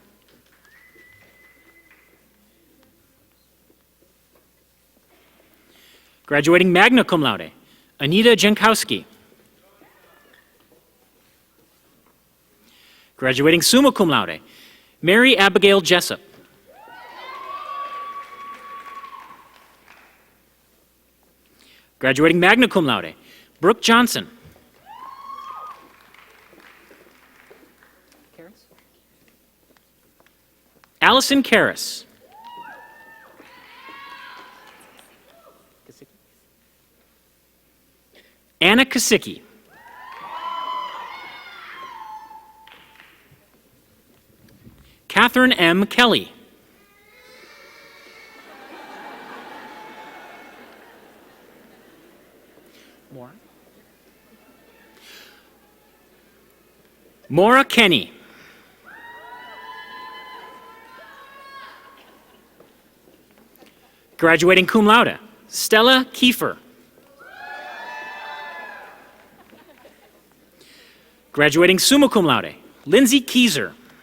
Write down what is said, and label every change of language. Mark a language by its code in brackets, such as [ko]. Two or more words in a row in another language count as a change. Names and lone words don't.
[en] Graduating [la] magna cum laude, [en] Anita Jankowski. Graduating [la] summa cum laude, [en] Mary Abigail Jessup. Graduating [la] magna cum laude, [en] Brooke Johnson. Allison Karras. Anna Kasicki. Catherine M. Kelly. Maura Kenny. Graduating [la] cum laude, [en] Stella Kiefer. Graduating [la] summa cum laude, [en] Lindsay Kieser.